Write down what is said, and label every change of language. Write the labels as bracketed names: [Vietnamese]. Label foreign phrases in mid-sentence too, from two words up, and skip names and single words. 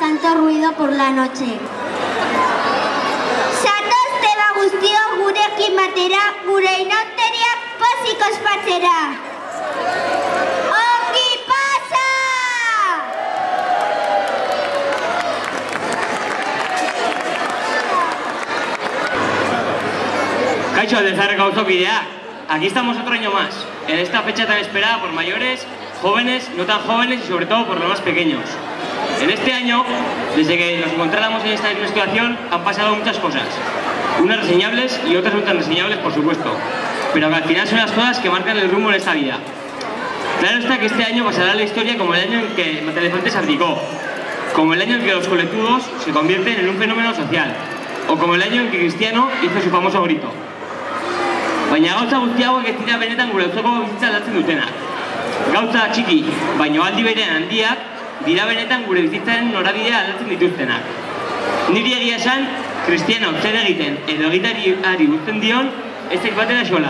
[Spanish] tanto ruido por la noche. [Basque] Zatozte guztiok gurekin batera, gure inauteriak pozik ospatzera. Ongi pasa! Kaixo, Aldezarreko auzokideak. [Spanish] Aquí estamos otro año más, en esta fecha tan esperada por mayores, jóvenes, no tan jóvenes y sobre todo por los más pequeños. En este año, desde que nos encontráramos en esta situación, han pasado muchas cosas. Unas reseñables y otras no tan reseñables, por supuesto. Pero que al final son las cosas que marcan el rumbo en esta vida. Claro está que este año pasará a la historia como el año en que Mataelefante se abdicó, como el año en que los colectivos se convierten en un fenómeno social, o como el año en que Cristiano hizo su famoso grito. [Basque] Baina gauza guzti hauek ez dira benetan gure auzoko bizitza aldatzen dutenak. Gauza txiki, baina aldi berean handiak, dira benetan gure bizitzaren norabidea aldatzen dituztenak. Niri egia esan, Cristiano zer egiten edo egitariari guzten dion, ezek batera xola.